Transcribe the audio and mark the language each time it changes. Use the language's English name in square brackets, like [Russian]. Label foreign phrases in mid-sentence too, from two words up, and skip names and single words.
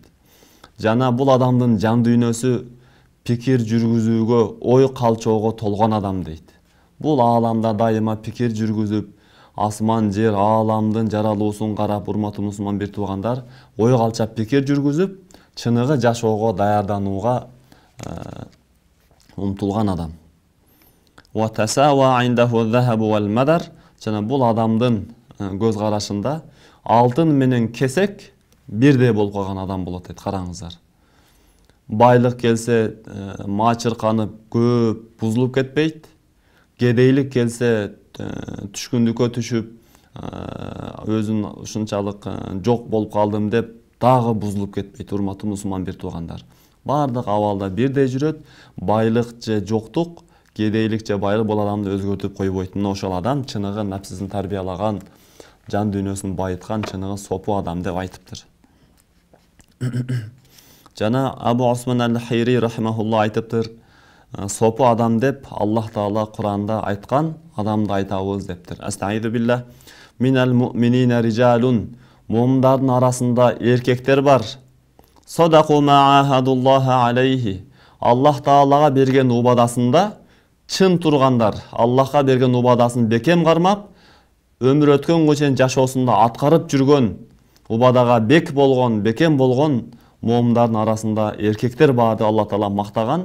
[Kyrgyz] Жана бул адамдын жан дүйнөсү пикир жүргүзүүгө, ой калчоого толгон адам дейт. Бул ааламда дайыма пикир жүргүзүп, асман, жер, ааламдын жаралуусун карап, урматтуу мусулман бир туугандар, ой калчап пикир жүргүзүп, чыныгы жашоого даярданууга умтулган адам. [Arabic] وتساوى عنده الذهب والمدر. [Kyrgyz] Жана бул адамдын көз карашында алтын менен кесек бирдей болуп калган адам болот дейт. Караңыздар. Байлык келсе, маа чырканып, көп бузулуп кетпейт. Кедейлик келсе, түшкүндүккө түшүп, өзүн ушунчалык жок болуп калдым деп дагы бузулуп кетпейт. Урматтуу мусулман бир туугандар. Бардык абалда бирдей жүрөт. Байлык же жоктук, кедейлик же байлык бул адамды өзгөртүп койбойт. Мына ошол адам чыныгы напсисин тарбиялаган, жан дүйнөсүн байыткан чыныгы сопу адам деп айтыптыр. Жана Абу Осман аль-Хайри рахимахулла айтыптыр, сопу адам деп Аллах Таала Куранда айткан адамды айтабыз дептир. [Arabic] أستعيذ بالله. من المؤمنين رجال. [Kyrgyz] Му'миндардын арасында эркектер бар. [Arabic] صدقوا ما عاهدوا الله عليه. [Kyrgyz] Аллах Таалага берген убадасында чын тургандар, Аллахка берген убадасын бекем кармап, өмүр өткөнгө чейин жашоосунда аткарып жүргөн, убадага бекем болгон мууминдардын арасында эркектер бар деп Аллах Таала мактаган.